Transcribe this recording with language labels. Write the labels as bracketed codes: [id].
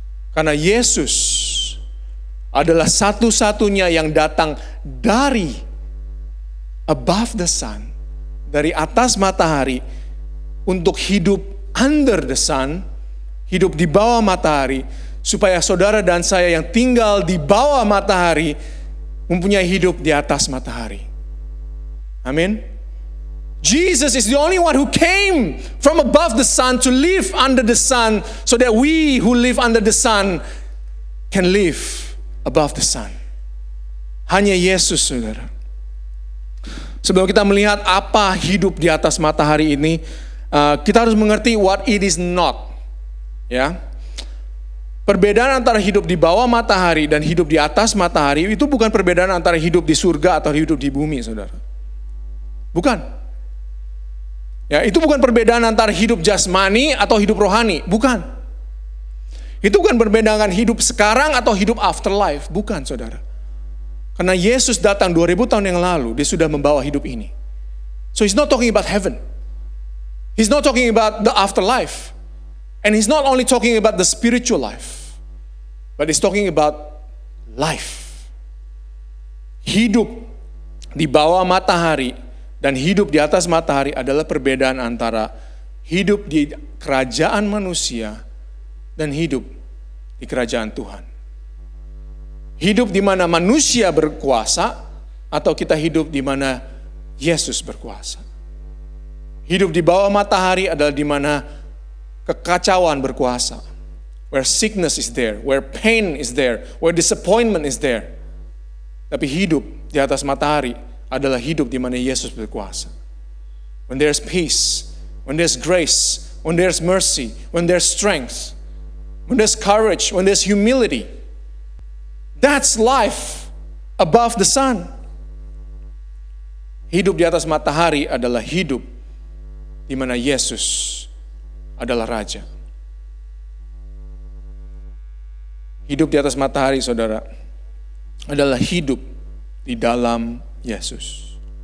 [id] Karena Yesus adalah satu-satunya yang datang dari [en] above the sun, [id] dari atas matahari, untuk hidup [en] under the sun, [id] hidup di bawah matahari, supaya saudara dan saya yang tinggal di bawah matahari mempunyai hidup di atas matahari. Amin. [en] Jesus is the only one who came from above the sun to live under the sun, so that we who live under the sun can live above the sun. [id] Hanya Yesus, saudara. Sebelum kita melihat apa hidup di atas matahari ini, kita harus mengerti [en] what it is not. [id] Ya, perbedaan antara hidup di bawah matahari dan hidup di atas matahari itu bukan perbedaan antara hidup di surga atau hidup di bumi, saudara. Bukan. Ya, itu bukan perbedaan antara hidup jasmani atau hidup rohani, bukan. Itu bukan perbedaan hidup sekarang atau hidup afterlife, bukan, saudara. Karena Yesus datang 2000 tahun yang lalu, dia sudah membawa hidup ini. [en] So he's not talking about heaven. He's not talking about the afterlife. And he's not only talking about the spiritual life. But it's talking about life. [id] Hidup di bawah matahari dan hidup di atas matahari adalah perbedaan antara hidup di kerajaan manusia dan hidup di kerajaan Tuhan. Hidup di mana manusia berkuasa atau kita hidup di mana Yesus berkuasa. Hidup di bawah matahari adalah di mana kekacauan berkuasa. [en] Where sickness is there, where pain is there, where disappointment is there. [id] Tapi hidup di atas matahari adalah hidup di mana Yesus berkuasa. [en] When there's peace, when there's grace, when there's mercy, when there's strength, when there's courage, when there's humility. That's life above the sun. [id] Hidup di atas matahari adalah hidup di mana Yesus adalah Raja. Hidup di atas matahari, saudara, adalah hidup di dalam Yesus.